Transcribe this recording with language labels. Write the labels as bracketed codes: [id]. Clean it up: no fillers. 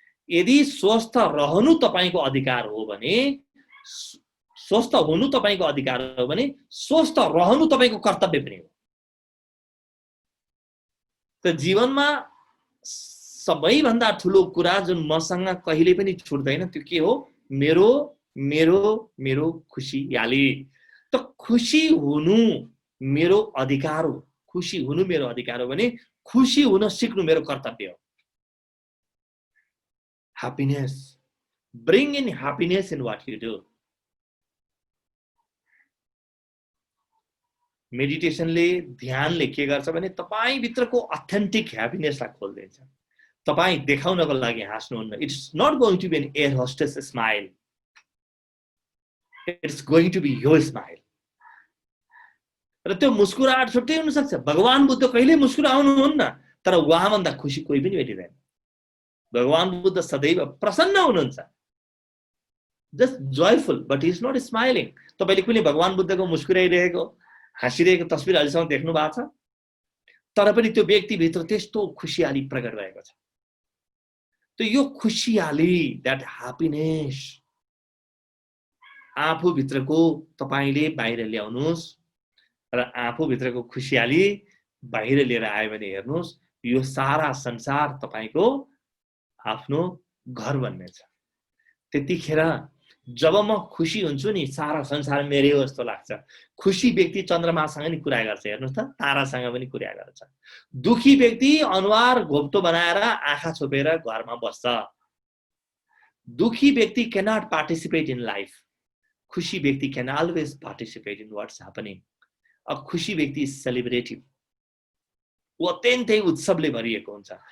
[ne] यदि स्वस्थ रहनु तपाईको अधिकार हो भने, स्वस्थ हुनु तपाईको अधिकार हो भने, स्वस्थ रहनु तपाईको कर्तव्य पनि हो। त जीवनमा सबैभन्दा ठूलो कुरा जुन मसँग कहिले पनि छुट्दैन, त्यो के हो? मेरो मेरो मेरो खुशियाली। त खुशी हुनु मेरो अधिकार हो। खुशी हुनु मेरो अधिकार हो भने खुशी हुन सिक्नु मेरो कर्तव्य हो। [en] Happiness, bring in happiness in what you do। [ne] मेडिटेशनले, ध्यानले के गर्छ भने तपाई भित्रको अथेन्टिक ह्याप्पिनेसलाई खोल्दिन्छ। तपाई देखाउनको लागि हाँस्नुहुन्न। [en] It's not going to be an air hostess smile, it's going to be your smile. [ne] र त्यो मुस्कुराहट छुट्टै हुन सक्छ। भगवान बुद्ध कहिले मुस्कुराउनुहुन्न, तर उहाँभन्दा खुसी कोही पनि भेटिदैन। भगवान बुद्ध सदैव प्रसन्न हुनुहुन्छ। [en] Just joyful but he is not smiling. [ne] तपाईले कुनै भगवान बुद्धको मुस्कुराइरहेको हाँसिरहेको तस्बिर अहिलेसम्म देख्नु भएको छ? तर पनि त्यो व्यक्तिभित्र त्यस्तो खुसियाली प्रकट भएको छ। त यो खुसियाली, [en] that happiness [ne] आफूभित्रको तपाईले बाहिर ल्याउनुहोस् र आफूभित्रको खुसियाली बाहिर लिएर आयो भने हेर्नुहोस् यो सारा संसार तपाईको आफ्नो घर बन्नेछ। त्यतिखेर जब म खुसी हुन्छु नि सारा संसार मेरै हो जस्तो लाग्छ। खुसी व्यक्ति चन्द्रमासँग नि कुरा गर्छ, हेर्नुहोस् त, तारासँग पनि कुरा गर्छ। दुखी व्यक्ति अनुहार घोप्टो बनाएर आँखा छोपेर घरमा बस्छ। दुखी व्यक्ति [en] cannot participate in life. [ne] खुशी व्यक्ति [en] can always participate in what's happening. [ne] अब खुशी व्यक्ति सेलिब्रेटिभ, ऊ अत्यन्तै उत्सवले भरिएको हुन्छ।